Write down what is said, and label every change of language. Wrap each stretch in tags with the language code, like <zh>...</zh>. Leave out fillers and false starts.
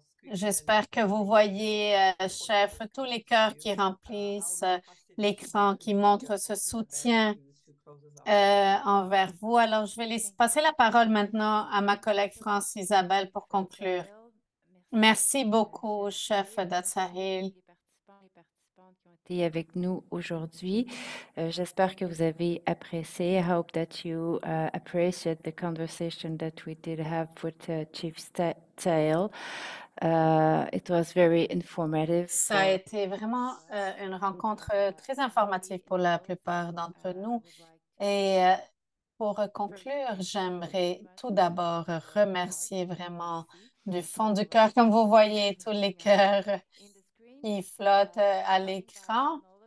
<fr>J'espère que vous voyez, chef, tous les cœurs qui remplissent l'écran, qui montrent ce soutien envers vous. Alors, je vais passer la parole maintenant à ma collègue France Isabelle pour conclure. Merci beaucoup, chef Datsahil. Les participants qui ont été avec nous aujourd'hui. J'espère que vous avez apprécié.</fr> <en>I hope that you appreciate the conversation that we did have with Chief Tail. It was very informative.</en> <fr>Ça a été vraiment une rencontre très informative pour la plupart d'entre nous. Et pour conclure, j'aimerais tout d'abord remercier vraiment du fond du cœur, comme vous voyez, tous les cœurs qui flottent à l'écran.</fr>